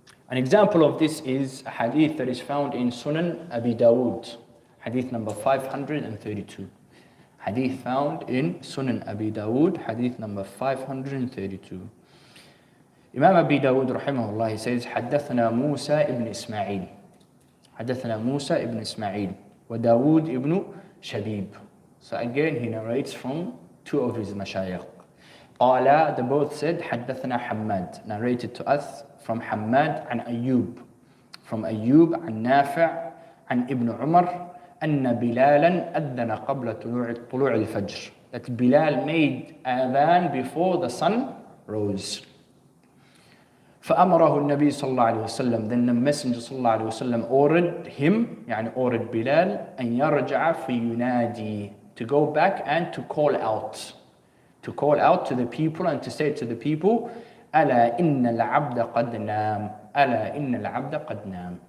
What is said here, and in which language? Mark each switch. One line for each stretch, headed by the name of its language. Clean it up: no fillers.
English: An example of this is a hadith that is found in Sunan Abi Dawood, hadith number 532. Hadith found in Sunan Abi Dawood, hadith number 532. Imam Abi Dawood rahimahullah, he says,
Arabic: حدثنا موسى ابن إسماعيل. حدثنا موسى ابن إسماعيل وداود ابن شبيب.
English: So again he narrates from two of his mashayikh.
Arabic: قال,
English: they both said,
Arabic: حدثنا حماد,
English: narrated to us from Hammad
Arabic: عن أيوب,
English: from Ayyub
Arabic: عن نافع عن ابن عمر أن بلالا أذن قبل طلوع الفجر.
English: That Bilal made adhan before the sun rose.
Arabic: فأمره النبي صلى الله عليه وسلم,
English: then the Messenger
Arabic: صلى الله عليه وسلم
English: ordered him, ordered Bilal, أن يرجع فينادي, to go back and to call out to the people
Arabic: and to say to the people, ألا إن العبد قد نام, ألا إن العبد قد نام.